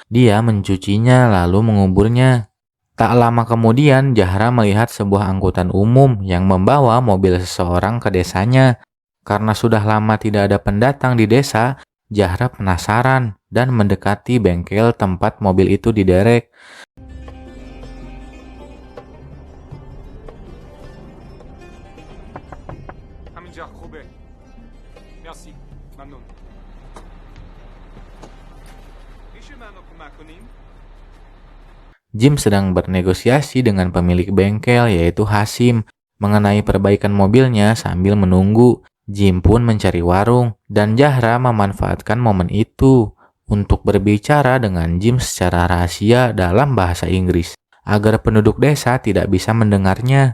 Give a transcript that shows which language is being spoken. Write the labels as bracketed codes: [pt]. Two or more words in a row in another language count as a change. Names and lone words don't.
[id] Dia mencucinya lalu menguburnya. Tak lama kemudian, Zahra melihat sebuah angkutan umum yang membawa mobil seseorang ke desanya. Karena sudah lama tidak ada pendatang di desa, Zahra penasaran dan mendekati bengkel tempat mobil itu diderek. [fa] همینجا خوبه مرسی ممنون میشه منو کمک کنیم [id] Jim sedang bernegosiasi dengan pemilik bengkel yaitu Hasim mengenai perbaikan mobilnya sambil menunggu. Jim pun mencari warung dan Zahra memanfaatkan momen itu untuk berbicara dengan Jim secara rahasia dalam bahasa Inggris agar penduduk desa tidak bisa mendengarnya.